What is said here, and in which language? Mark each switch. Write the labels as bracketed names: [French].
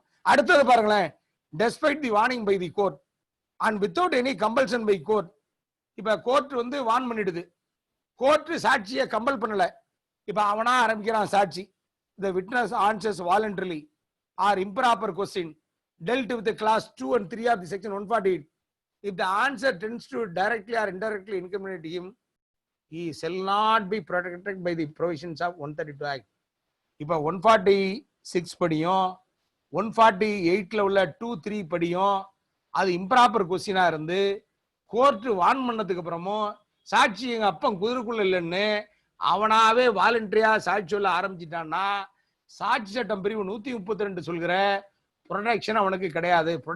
[Tamil] அடுத்தது பாருங்களேன், [English] despite the warning by the court and without any compulsion by court. [Tamil] இப்ப court வந்து வான் பண்ணிடுது, கோர்ட் சாட்சியை கம்பல் பண்ணல, இப்ப அவனா ஆரம்பிக்கிறான் சாட்சி. [English] the witness answers voluntarily or improper question dealt with the class 2 and 3 of the section 148. If the answer tends to directly or indirectly incriminate him, he shall not be protected by the provisions of 132 Act. [Tamil] இப்ப 146 படியும் 148ல உள்ள 2-3 படியும் அது improper கொஸ்டினா இருந்து court வான் பண்ணதுக்கு அப்புறமும் சாட்சி எங்க அப்பன் குதிரைக்குள்ள இல்லைன்னு அவனாவே வாலண்டரியா சாட்சி சொல்ல ஆரம்பிச்சிட்டான்னா சாட்சி சட்டம் பிரிவு 132 சொல்கிற ப்ரொடெக்ஷன் அவனுக்கு கிடையாது.